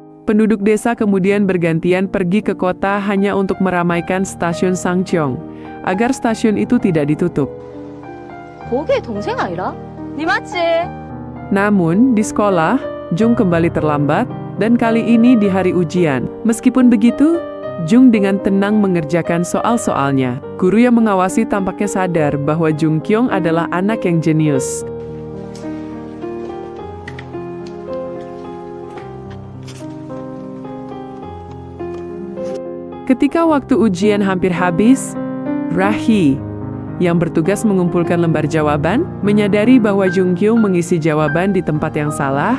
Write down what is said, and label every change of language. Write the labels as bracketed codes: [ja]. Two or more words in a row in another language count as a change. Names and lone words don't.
[id] Penduduk desa kemudian bergantian pergi ke kota hanya untuk meramaikan stasiun Sangcheong, agar stasiun itu tidak ditutup. [ko] 거기에 동생 아이라? 니 맞지? [id] Namun, di sekolah, Jung kembali terlambat, dan kali ini di hari ujian. Meskipun begitu, Jung dengan tenang mengerjakan soal-soalnya. Guru yang mengawasi tampaknya sadar bahwa Jung Kyung adalah anak yang jenius. Ketika waktu ujian hampir habis, Rahi, yang bertugas mengumpulkan lembar jawaban, menyadari bahwa Jung Kyung mengisi jawaban di tempat yang salah.